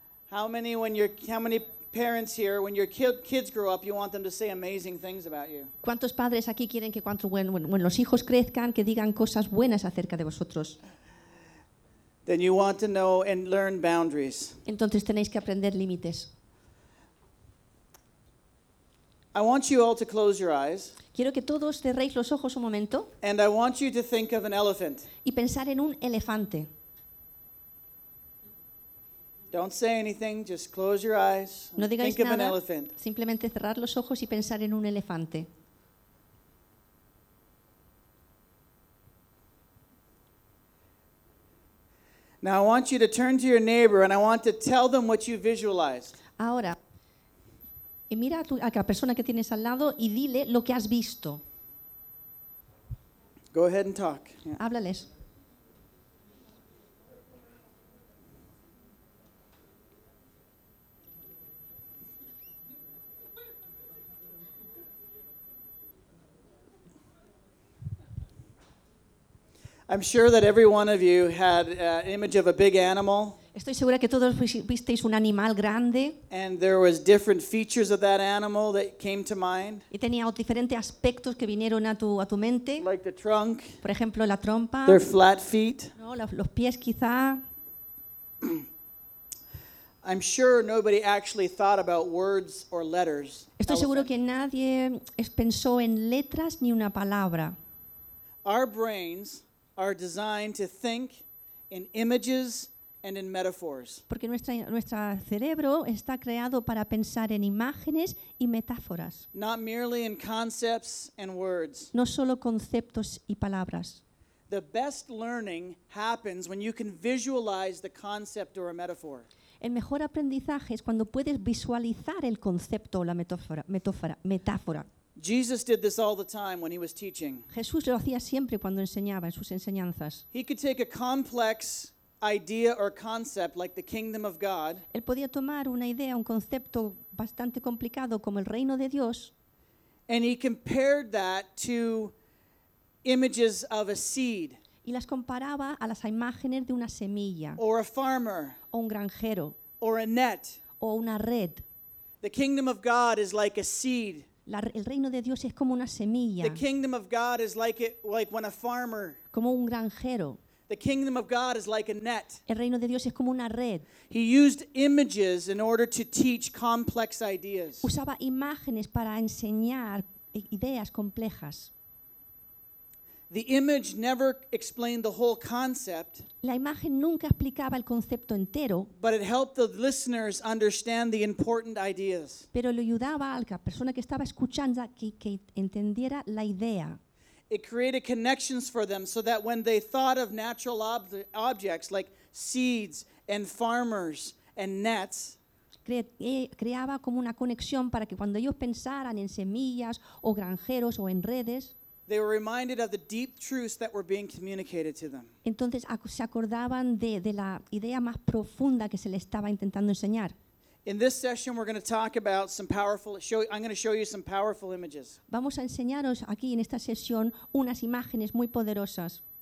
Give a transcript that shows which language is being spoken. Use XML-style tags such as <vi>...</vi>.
<en>How many parents here, when your kids grow up, you want them to say amazing things about you?</en> <es>¿Cuántos padres aquí quieren que cuando los hijos crezcan que digan cosas buenas acerca de vosotros?</es> <en>Then you want to know and learn boundaries.</en> <es>Entonces tenéis que aprender límites.</es> <en>I want you all to close your eyes.</en> <es>Quiero que todos cerréis los ojos un momento.</es> <en>And I want you to think of an elephant.</en> <es>Y pensar en un elefante.</es> <en>Don't say anything, just close your eyes.</en> <es>No digáis</es> <en>think</en> <es>nada,</es> <en>of an elephant.</en> <es>Simplemente cerrar los ojos y pensar en un elefante.</es> <en>Now I want you to turn to your neighbor and I want to tell them what you visualize.</en> <es>Ahora, y mira a la persona que tienes al lado y dile lo que has visto.</es> <en>Go ahead and talk.</en> <es>Yeah. Háblales.</es> <en>I'm sure that every one of you had an image of a big animal.</en> <es>Estoy segura que todos visteis un animal grande.</es> <en>And there was different features of that animal that came to mind.</en> <es>Y tenía diferentes aspectos que vinieron a tu mente.</es> <en>Like the trunk.</en> <es>Por ejemplo, la trompa.</es> <en>Their flat feet.</en> <es>No, los pies quizá.</es> <en>I'm sure nobody actually thought about words or letters.</en> <es>Estoy seguro que nadie pensó en letras ni una palabra.</es> <en>Our brains are designed to think in images and in metaphors.</en> <es>Porque nuestro cerebro está creado para pensar en imágenes y metáforas.</es> <en>Not merely in concepts and words.</en> <es>No solo conceptos y palabras.</es> <en>The best learning happens when you can visualize the concept or a metaphor.</en> <es>El mejor aprendizaje es cuando puedes visualizar el concepto o la metáfora.</es> <en>Jesus did this all the time when he was teaching.</en> <es>Jesús lo hacía siempre cuando enseñaba en sus enseñanzas.</es> <en>He could take a complex idea or concept like the kingdom of God.</en> <es>Él podía tomar una idea, un concepto bastante complicado como el reino de Dios.</es> <en>And he compared that to images of a seed.</en> <es>Y las comparaba a las imágenes de una semilla.</es> <en>Or a farmer.</en> <es>O un granjero.</es> <en>Or a net.</en> <es>O una red.</es> <en>The kingdom of God is like a seed.</en> <es>El reino de Dios es como una semilla.</es> <en>The kingdom of God is like when a farmer.</en> <es>Como un granjero.</es> <en>The kingdom of God is like a net.</en> <es>El reino de Dios es como una red.</es> <en>He used images in order to teach complex ideas.</en> <es>Usaba imágenes para enseñar ideas complejas.</es> <en>The image never explained the whole concept.</en> <es>La imagen nunca explicaba el concepto entero.</es> <en>But it helped the listeners understand the important ideas.</en> <es>Pero le ayudaba a la persona que estaba escuchando que entendiera la idea.</es> <en>It created connections for them so that when they thought of natural objects like seeds and farmers and nets,</en> <es>creaba como una conexión para que cuando ellos pensaran en semillas o granjeros o en redes,</es> <en>they were reminded of the deep truths that were being communicated to them.</en> <es>Entonces se acordaban de la idea más profunda que se le estaba intentando enseñar.</es> <en>In this session, we're going to talk about some powerful. I'm going to show you some powerful images.</en> <es>Vamos a enseñaros aquí en esta sesión unas imágenes muy poderosas.</es>